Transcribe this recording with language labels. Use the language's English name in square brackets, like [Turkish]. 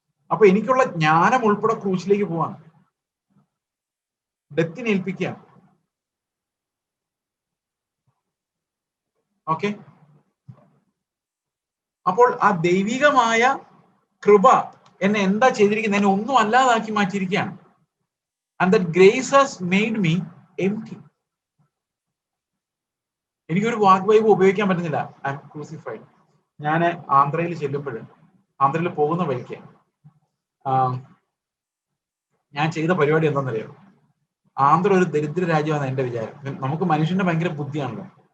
[Malayalam] അപ്പൊ എനിക്കുള്ള ജ്ഞാനം ഉൾപ്പെടെ ക്രൂശിലേക്ക് പോവാണ്, ഡെത്തിനെ ഏൽപ്പിക്കുകയാണ്. ഓക്കെ, അപ്പോൾ ആ ദൈവികമായ കൃപ എന്നെ എന്താ ചെയ്തിരിക്കുന്നത്? എന്നെ ഒന്നും അല്ലാതാക്കി മാറ്റിയിരിക്കുകയാണ്. [English] And that grace has made me empty. [Malayalam] എനിക്കൊരു വാഗ്വൈഭവം ഉപയോഗിക്കാൻ പറ്റുന്നില്ല. [English] I am crucified. [Malayalam] ഞാൻ ആന്ധ്രയിൽ ചെല്ലുമ്പോൾ, ആന്ധ്രയിൽ പോകുന്ന വഴിക്ക് ഞാൻ ചെയ്ത പരിപാടി എന്താണെന്നറിയോ? ആന്ധ്ര ഒരു ദരിദ്ര രാജ്യമാണ് എന്റെ വിചാരം. നമുക്ക് മനുഷ്യന്റെ ഭയങ്കര ബുദ്ധിയാണല്ലോ.